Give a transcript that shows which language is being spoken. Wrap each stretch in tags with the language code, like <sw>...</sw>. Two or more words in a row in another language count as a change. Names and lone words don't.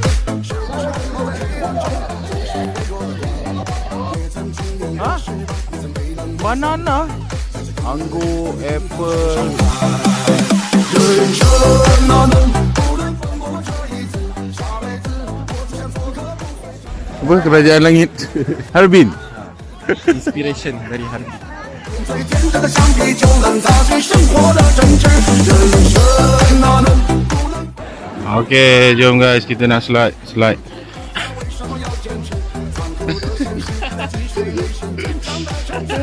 <ms>Banana, anggur, apple.</ms> <zh>人生哪能不能放过这一次？下辈子我只想做个不会</zh> <ms>Apa kerajaan langit? Harbin. Inspiration dari Harbin.</ms> <zh>最天真的橡皮就能擦去生活的争执。人生哪能不能？</zh> <ms>Okey, jom guys, kita nak slide.</ms> <zh>为什么要坚持？残酷的现实在积水内心坚强的城市。</zh>